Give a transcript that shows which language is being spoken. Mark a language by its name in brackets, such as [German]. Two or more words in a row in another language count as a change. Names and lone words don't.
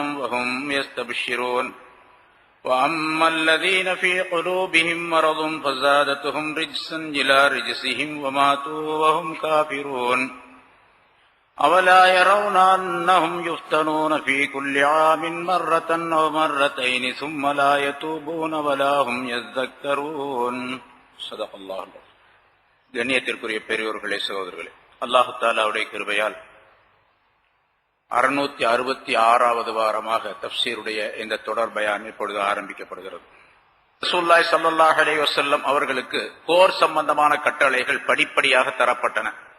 [Arabic] وهم يستبشرون وأما الذين في قلوبهم مرض فزادتهم رجسا إلى رجسهم وماتوا وهم كافرون أولا يرون أنهم يفتنون في كل عام مرة أو مرتين ثم لا يتوبون ولا هم يذكرون صدق الله. [Tamil] கண்ணியத்திற்குரிய பெரியோர்களே, சகோதரர்களே, அல்லாஹ் தஆலாவுடைய கிருபையால் 666வது வாரமாக தஃப்சீருடைய இந்த தொடர் பயான் இப்பொழுது ஆரம்பிக்கப்படுகிறது. [Arabic] رسول الله صلى الله عليه وسلم [Tamil] அவர்களுக்கு போர் சம்பந்தமான கட்டளைகள் படிப்படியாக தரப்பட்டன.